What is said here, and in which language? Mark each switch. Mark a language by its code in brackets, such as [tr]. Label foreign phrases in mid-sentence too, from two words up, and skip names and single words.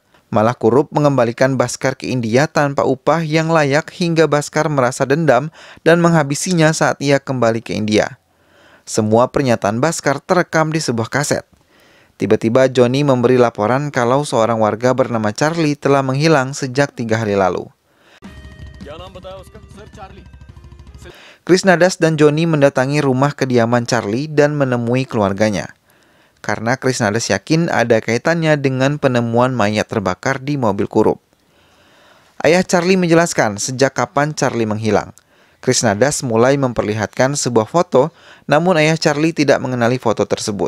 [id] Malah Kurup mengembalikan Bhaskar ke India tanpa upah yang layak hingga Bhaskar merasa dendam dan menghabisinya saat ia kembali ke India. Semua pernyataan Bhaskar terekam di sebuah kaset. Tiba-tiba Joni memberi laporan kalau seorang warga bernama Charlie telah menghilang sejak 3 hari lalu. [hi] क्या नाम बताया उसका सर चार्ली [id] Krishnadas dan Joni mendatangi rumah kediaman Charlie dan menemui keluarganya. Karena Krishnadas yakin ada kaitannya dengan penemuan mayat terbakar di mobil Kurup. Ayah Charlie menjelaskan sejak kapan Charlie menghilang. Krishnadas mulai memperlihatkan sebuah foto, namun ayah Charlie tidak mengenali foto tersebut.